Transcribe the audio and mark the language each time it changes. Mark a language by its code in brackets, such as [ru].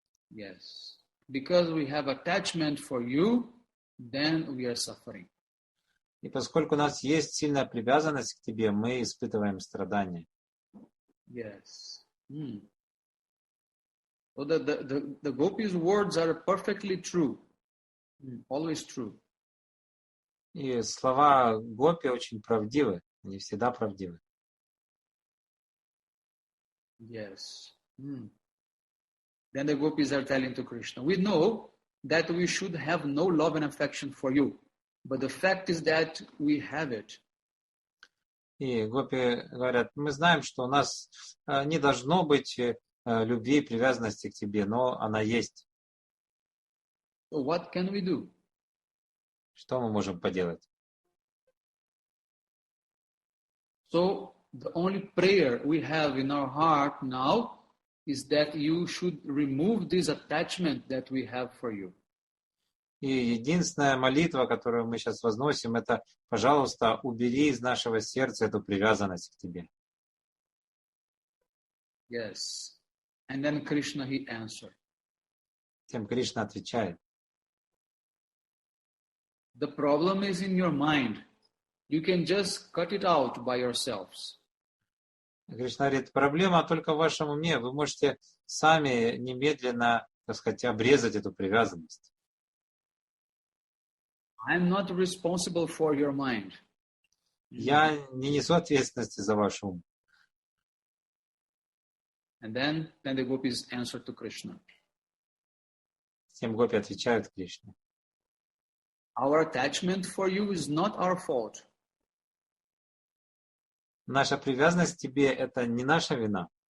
[en] Yes, because we have attachment for you, then we are suffering. [ru] И поскольку у нас есть сильная привязанность к тебе, мы испытываем страдания. [en] Yes. So the gopis' words are perfectly true, always true. [ru] И слова гопи очень правдивы, они всегда правдивы. [en] Yes. Then the gopis are telling to Krishna, we know that we should have no love and affection for you, but the fact is that we have it. [ru] И гопи говорят, мы знаем, что у нас не должно быть любви и привязанности к тебе, но она есть. [en] So what can we do? [ru] Что мы можем поделать? [en] So the only prayer we have in our heart now is that you should remove this attachment that we have for you. [ru] И единственная молитва, которую мы сейчас возносим, это, пожалуйста, убери из нашего сердца эту привязанность к тебе. [en] Yes. And then Krishna, he answered. [ru] Тем Кришна отвечает. [en] The problem is in your mind. You can just cut it out by yourselves. [ru] Кришна говорит, проблема только в вашем уме. Вы можете сами немедленно, так сказать, обрезать эту привязанность. [en] I'm not responsible for your mind. [ru] Я не несу ответственности за ваш ум. [en] And then the gopis answered to Krishna. [ru] Тем гопи отвечают Кришне. [en] Our attachment for you is not our fault. [ru] Наша привязанность к тебе – это не наша вина.